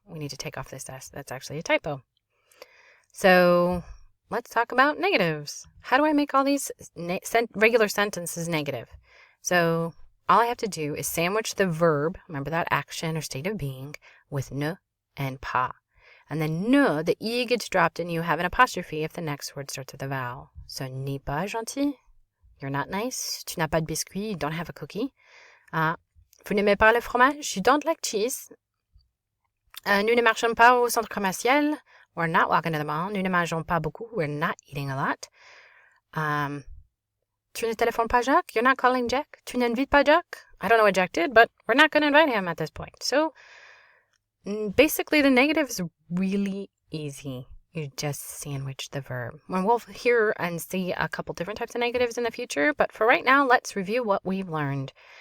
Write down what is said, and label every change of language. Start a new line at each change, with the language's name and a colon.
English: We need to take off this S. That's actually a typo. So let's talk about negatives. How do I make all these regular sentences negative? So all I have to do is sandwich the verb, remember that action or state of being, with ne and pas. And then ne, the E gets dropped and you have an apostrophe if the next word starts with a vowel.
French: So n'est pas gentil,
English: you're not nice.
French: Tu n'as pas de biscuit,
English: you don't have a cookie.
French: Vous n'aimez pas le fromage,
English: you don't like cheese.
French: Nous ne marchons pas au centre commercial,
English: we're not walking to the mall.
French: Nous ne mangeons pas beaucoup,
English: we're not eating a lot.
French: Tu ne téléphones pas Jacques,
English: you're not calling Jack.
French: Tu n'invites pas Jack.
English: I don't know what Jack did, but we're not going to invite him at this point. So basically, the negative is really easy. You just sandwich the verb. And we'll hear and see a couple different types of negatives in the future, but for right now, let's review what we've learned.